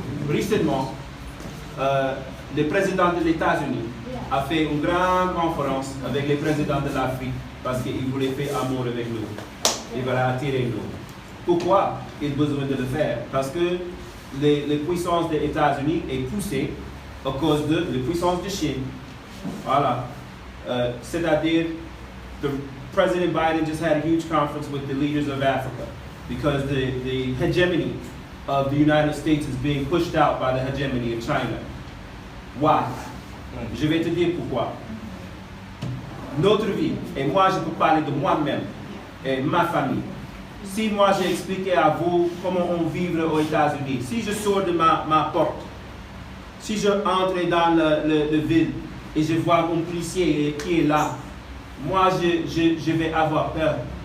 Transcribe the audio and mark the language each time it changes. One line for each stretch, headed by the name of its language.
French: Récemment, le président de l'États-Unis a fait une grande conférence avec les présidents de l'Afrique parce qu'il voulait faire amour avec nous. Il va attirer nous. Pourquoi il a besoin de le faire? Parce que les puissances des États-Unis est poussée à cause de la puissance de Chine. Voilà.
English: C'est-à-dire, President Biden just had a huge conference with the leaders of Africa because the hegemony of the United States is being pushed out by the hegemony of China. Why?
French: Je vais te dire pourquoi. Notre vie, et moi je peux parler de moi-même et ma famille. Si moi j'ai expliqué à vous comment on vit aux États-Unis, si je sors de ma porte, si je entre dans le ville et je vois un policier qui est là, moi je vais avoir peur.